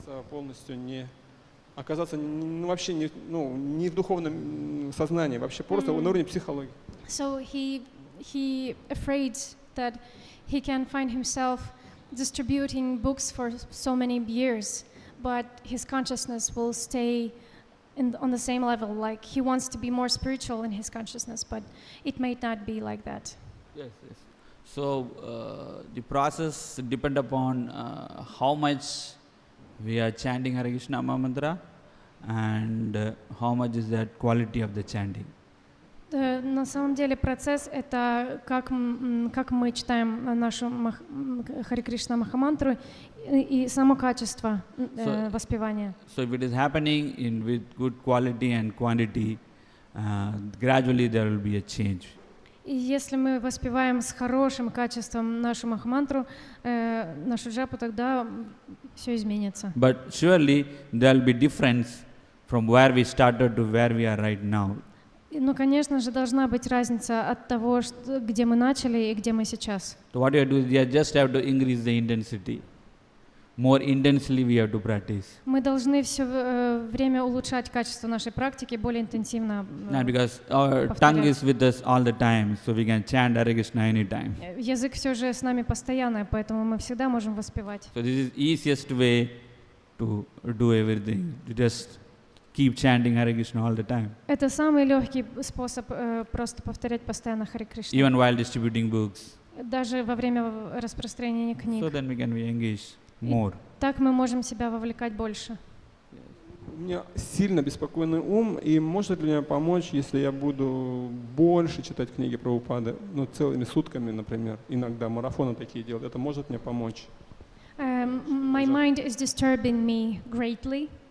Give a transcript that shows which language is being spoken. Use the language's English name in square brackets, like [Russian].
[Russian] Полностью оказаться вообще не в духовном сознании, вообще просто на уровне психологии. [English] So he afraid that he can find himself distributing books for so many years, but his consciousness will stay on the same level. Like he wants to be more spiritual in his consciousness, but it may not be like that. Yes, yes. So the process depends upon how much we are chanting Hare Krishna mantra and how much is that quality of the chanting. [Russian] На самом деле процесс это как мы читаем нашу Харе Кришна Махамантру и само качество воспевания. [English] So if it is happening with good quality and quantity, gradually there will be a change. [Russian] И если мы воспеваем с хорошим качеством нашу Махамантру, нашу джапу, тогда все изменится. [English] But surely there will be difference from where we started to where we are right now. [Russian] Ну, конечно же, должна быть разница от того, где мы начали и где мы сейчас. [English] So what you have to do is you just have to increase the intensity. More intensely we have to practice. [Russian] Мы должны все время улучшать качество нашей практики, более интенсивно. [English] Because our tongue is with us all the time, so we can chant Hare Krishna anytime. [Russian] Язык все же с нами постоянно, поэтому мы всегда можем воспевать. [English] So this is easiest way to do everything. To just keep chanting Hare Krishna all the time. [Russian] Это самый легкий способ просто повторять постоянно Харе Кришна. [English] Even while distributing books. [Russian] Даже во время распространения книг. [English] So then we can be engaged more. [Russian] Так мы можем себя вовлекать больше. У меня сильно беспокойный ум, и может ли мне помочь, если я буду больше читать книги Прабхупады, целыми сутками, например, иногда марафоны такие делать, это может мне помочь? [English] My mind is disturbing me greatly.